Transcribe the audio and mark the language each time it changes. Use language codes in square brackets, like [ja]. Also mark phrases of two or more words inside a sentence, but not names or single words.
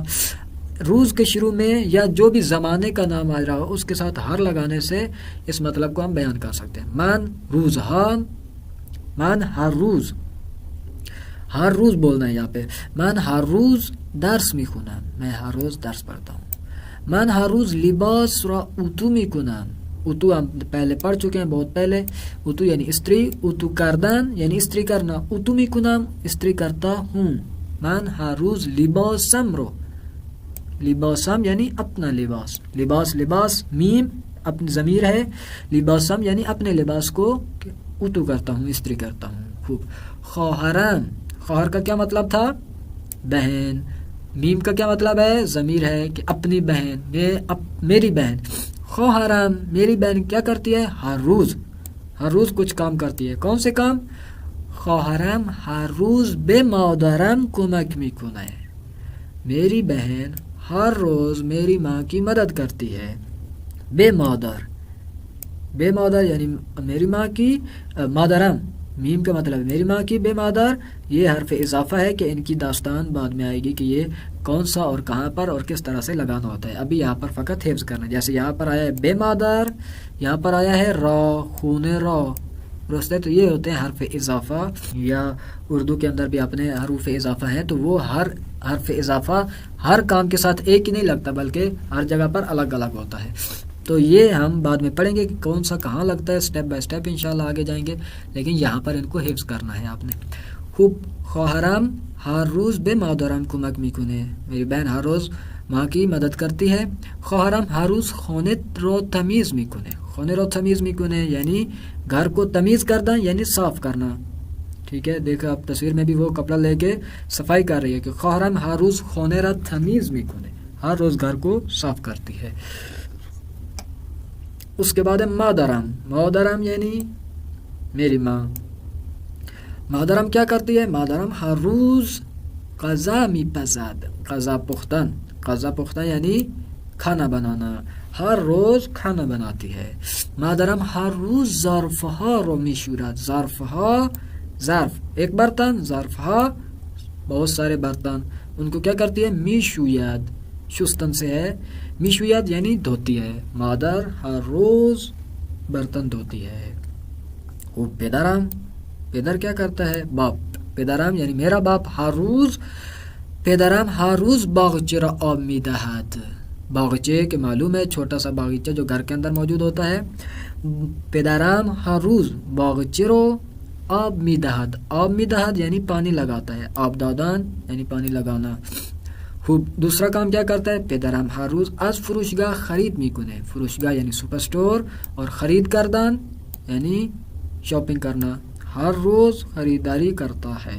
[ur] روز کے شروع میں یا جو بھی زمانے کا نام آ رہا ہو اس کے ساتھ ہر لگانے سے اس مطلب کو ہم بیان کر سکتے ہیں. [fa] من روز ہان، من ہر روز، [ur] ہر روز بولنا ہے یہاں پہ. [fa] من ہر روز درس میخونم، [ur] میں ہر روز درس پڑھتا ہوں. [fa] من ہر روز لباس را اتو میکنم، [ur] اتو ہم پہلے پڑھ چکے ہیں بہت پہلے. اتو یعنی استری، [fa] اتو کردن [ur] یعنی استری کرنا. [fa] اتو میکنم [ur] استری کرتا ہوں. [fa] من ہر روز لباسم رو، [ur] لباسم یعنی اپنا لباس، لباس لباس میم اپنی ضمیر ہے، لباسم یعنی اپنے لباس کو اتو کرتا ہوں، استری کرتا ہوں. خوب. خواہرم، خواہر کا کیا مطلب تھا؟ بہن. میم کا کیا مطلب ہے؟ ضمیر ہے کہ اپنی بہن، میری بہن. خواہرم میری بہن کیا کرتی ہے؟ ہر روز، ہر روز کچھ کام کرتی ہے. کون سے کام؟ [fa] خواہرم ہر روز به مادرم کمک میکنه، [ur] میری بہن ہر روز میری ماں کی مدد کرتی ہے. [fa] بے مادر، بے مادر [ur] یعنی میری ماں کی، مادرم میم کا مطلب میری ماں کی، [fa] بے مادر [ur] یہ حرف اضافہ ہے کہ ان کی داستان بعد میں آئے گی کہ یہ کون سا اور کہاں پر اور کس طرح سے لگانا ہوتا ہے. ابھی یہاں پر فقط حفظ کرنا. جیسے یہاں پر آیا ہے [fa] بے مادر، [ur] یہاں پر آیا ہے را، [fa] خون را، [ur] رستے. تو یہ ہوتے ہیں حرف اضافہ، یا اردو کے اندر بھی اپنے حروف اضافہ ہیں تو وہ ہر حرف اضافہ ہر کام کے ساتھ ایک ہی نہیں لگتا بلکہ ہر جگہ پر الگ الگ ہوتا ہے. تو یہ ہم بعد میں پڑھیں گے کہ کون سا کہاں لگتا ہے، [en] step by step [ur] انشاءاللہ آگے جائیں گے، لیکن یہاں پر ان کو حفظ کرنا ہے آپ نے. [fa] خوب. خواہرم ہر روز به مادرم کمک میکنه، [ur] میری بہن ہر روز ماں کی مدد کرتی ہے. [fa] خواهرم هر روز خانه رو تمیز میکنه، خانه رو تمیز میکنه [ur] یعنی گھر کو تمیز کرنا یعنی صاف کرنا. ٹھیک ہے، دیکھو آپ تصویر میں بھی وہ کپڑا لے کے صفائی کر رہی ہے کہ [fa] خواهرم هر روز خانه را تمیز میکنه، [ur] ہر روز گھر کو صاف کرتی ہے. اس کے بعد ہے مادرم، مادرم یعنی میری ماں. مادرم کیا کرتی ہے؟ [fa] مادرم ہر روز غذا میپزد، غذا پختن، [ur] غذا پختن یعنی کھانا بنانا، ہر روز کھانا بناتی ہے. [fa] مادرم ہر روز ظرفها رو میشورد، [ur] ظرفها ظرف ایک برتن، ظرفها بہت سارے برتن، ان کو کیا کرتی ہے؟ [fa] میشوید، شستن [ur] سے ہے، میشوید یعنی دھوتی ہے. مادر ہر روز برتن دھوتی ہے. خوب. پدرم، پدر کیا کرتا ہے؟ باپ. پدرم یعنی میرا باپ ہر روز، [fa] پدرم ہر روز باغچه را آب میدهد، [ur] باغچه کہ معلوم ہے چھوٹا سا باغیچہ جو گھر کے اندر موجود ہوتا ہے. [fa] پدرم ہر روز باغچه رو آب میدهد، آب میدهد [ur] یعنی پانی لگاتا ہے، [fa] آب دادن [ur] یعنی پانی لگانا. خوب. دوسرا کام کیا کرتا ہے؟ [fa] پدرم ہر روز از فروشگاه خرید میکنه، [ur] فروشگاه یعنی [en] super store, [ur] اور [fa] خرید کردن [ur] یعنی شاپنگ کرنا، ہر روز خریداری کرتا ہے.